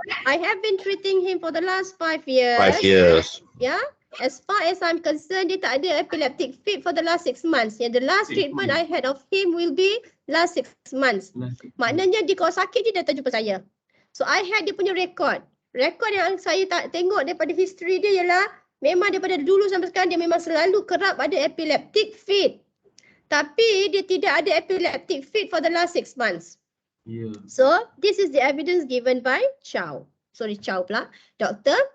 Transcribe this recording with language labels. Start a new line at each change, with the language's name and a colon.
English: I have been treating him for the last 5 years. 5 years. Yeah. As far as I'm concerned,
Malay: dia tak ada
English: epileptic fit for the last 6 months. The last treatment I had of him will be last 6 months.
Malay: Maknanya dia kalau sakit dia datang jumpa saya.
English: So I had
Malay: dia punya record. Rekod yang saya tak tengok daripada history dia ialah memang daripada dulu sampai sekarang dia memang selalu kerap ada epileptic fit. Tapi dia tidak ada
English: epileptic fit for the last 6 months. Yeah. So this is the evidence given by Chow pula, Dr.